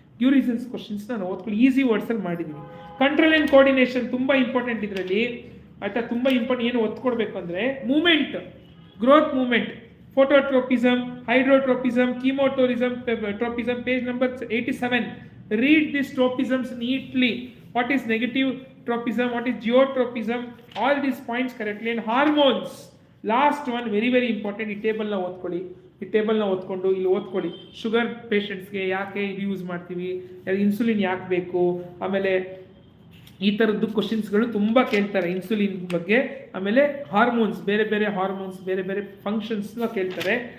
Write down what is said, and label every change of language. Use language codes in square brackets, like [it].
[kn] Due reasons ಕ್ವಶನ್ಸ್ನ ನಾನು ಓದ್ಕೊಳ್ಳಿ, easy ವರ್ಡ್ಸಲ್ಲಿ ಮಾಡಿದ್ದೀನಿ. ಕಂಟ್ರೋಲ್ ಆ್ಯಂಡ್ ಕೋಆರ್ಡಿನೇಷನ್ ತುಂಬ ಇಂಪಾರ್ಟೆಂಟ್ ಇದರಲ್ಲಿ ಆಯಿತಾ, ತುಂಬ ಇಂಪಾರ್ಟೆಂಟ್. ಏನು ಒತ್ಕೊಡ್ಬೇಕು ಅಂದರೆ moment, growth moment, ಫೋಟೋಟ್ರೋಪಿಸಮ್, ಹೈಡ್ರೋಟ್ರೋಪಿಸಮ್, ಕೀಮೋಟೋರಿಸಮ್, ಟ್ರೋಪಿಸಮ್, page number 87. [en] Read these tropisms neatly. What is negative tropism, what is geotropism, all these points correctly. And hormones, last one, very very important. [kn] ಈ ಟೇಬಲ್ನ ಓದ್ಕೊಳ್ಳಿ, ಈ ಟೇಬಲ್ನ ಓದ್ಕೊಂಡು ಇಲ್ಲಿ ಓದ್ಕೊಳ್ಳಿ. ಶುಗರ್ ಪೇಷಂಟ್ಸ್ಗೆ ಯಾಕೆ ಇದು ಯೂಸ್ ಮಾಡ್ತೀವಿ, ಇನ್ಸುಲಿನ್ ಯಾಕೆ ಬೇಕು, ಆಮೇಲೆ ಈ ಥರದ್ದು ಕ್ವಶನ್ಸ್ಗಳು ತುಂಬ ಕೇಳ್ತಾರೆ ಇನ್ಸುಲಿನ್ ಬಗ್ಗೆ. ಆಮೇಲೆ ಹಾರ್ಮೋನ್ಸ್, ಬೇರೆ ಬೇರೆ ಹಾರ್ಮೋನ್ಸ್, ಬೇರೆ ಬೇರೆ ಫಂಕ್ಷನ್ಸ್ನ ಕೇಳ್ತಾರೆ.